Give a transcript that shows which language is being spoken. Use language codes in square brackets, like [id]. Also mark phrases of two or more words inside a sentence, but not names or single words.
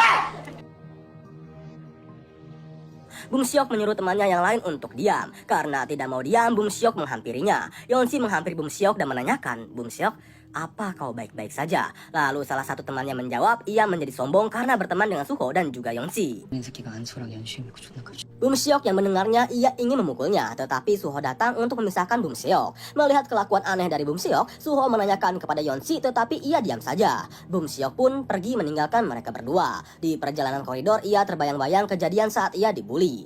[id] Bum Seok menyuruh temannya yang lain untuk diam. Karena tidak mau diam, Bum Seok menghampirinya. Yeonsi menghampiri Bum Seok dan menanyakan, Bum Seok, apa kau baik-baik saja? Lalu salah satu temannya menjawab, ia menjadi sombong karena berteman dengan Suho dan juga Yeonsi. [ko] 이 새끼가 안소랑 연수에 믿고 존나 가지. [id] Bum Seok yang mendengarnya, ia ingin memukulnya, tetapi Suho datang untuk memisahkan Bum Seok. Melihat kelakuan aneh dari Bum Seok, Suho menanyakan kepada Yeonsi, tetapi ia diam saja. Bum Seok pun pergi meninggalkan mereka berdua. Di perjalanan koridor, ia terbayang-bayang kejadian saat ia dibully.